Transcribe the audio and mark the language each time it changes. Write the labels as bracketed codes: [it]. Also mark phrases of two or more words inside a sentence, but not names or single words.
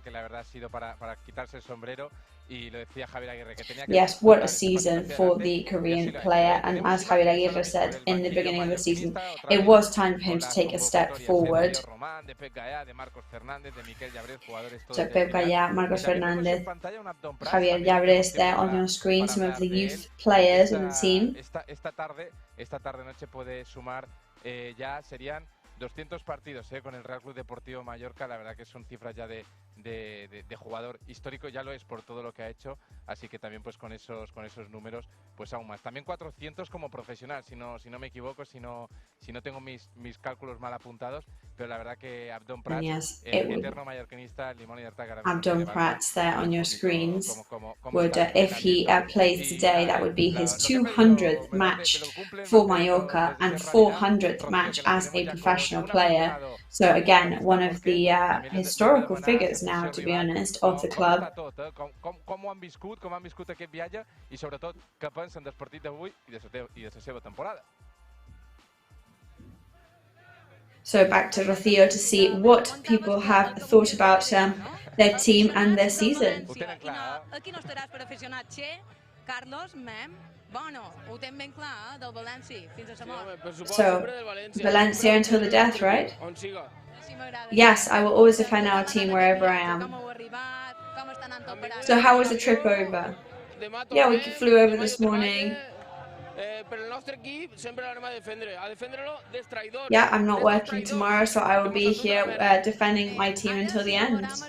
[en] Yes, what a season for the Korean player, and as Javier Aguirre said in the beginning of the season, it was time for him to take a step forward. So Pep Gallá, Marcos Fernandez, Javier Llabres there on your screen, some of the youth players in the team. [es] Esta tarde-noche puede sumar ya serían 200 partidos con el Real Club Deportivo Mallorca. La verdad que son cifras ya de jugador histórico, ya lo es por todo lo que ha hecho, así que también pues con esos números pues aún más. También 400 como profesional, si no me equivoco, si no tengo mis cálculos mal apuntados, pero la verdad que Abdon Prats, yes, el eterno mallorquinista, Limón y Artaga. [en] Abdon Prats there on your screens would, if he plays today, that would be his 200th match for Mallorca and 400th match as a professional player. So again, one of the historical figures now, to be honest, of the club. [ca] Com han viscut aquest viatge i sobretot què pensen del partit d'avui i de la seva temporada. [en] So back to Rocío to see what people have thought about their team and their season. [ca] Aquí no estaràs per aficionat, Che, Carlos, Mem. Bueno, ho tenen ben clar, del València, fins a sa mort. [en] So, Valencia until the death, right? Yes, I will always defend our team wherever I am. So how was the trip over? Yeah, we flew over this morning. Yeah, I'm not working tomorrow, so I will be here defending my team until the end.